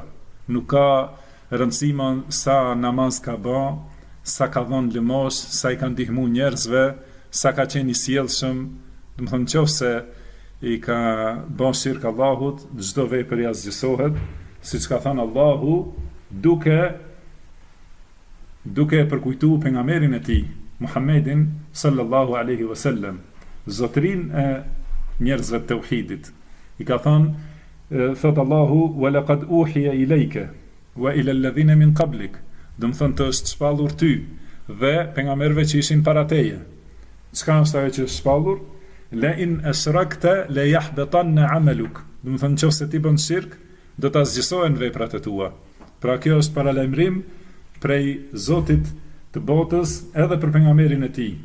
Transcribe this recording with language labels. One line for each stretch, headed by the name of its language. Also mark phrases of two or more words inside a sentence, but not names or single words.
Albanian: Nuk ka rëndësi sa namaz ka bë, sa ka dhënë lëmosh, sa i ka ndihmuar njerëzve, sa ka qenë i sjellshëm, do të thonë nëse i ka bën shirk Allahut, çdo vepër i asgjësohet, siç ka thënë Allahu, duke e përkujtuar pejgamberin e tij, Muhammedin
Arabic: صلى الله عليه وسلم,
Albanian: zotrin e njerëzve të tauhidit. I ka thënë, thot Allahu,
Arabic: ولقد أوحي إليك وإلى الذين من قبلك,
Albanian: do të thonë të është shpallur ty dhe pejgamberëve që ishin para teje. Çka është ajo që është shpallur?
Arabic: لئن أشركت ليحبطن عملك.
Albanian: Do të thonë nëse ti bën shirk, do të asgjësohen veprat e tua. Pra kjo është paralajmërim prej Zotit të botës edhe për pejgamberin e tij.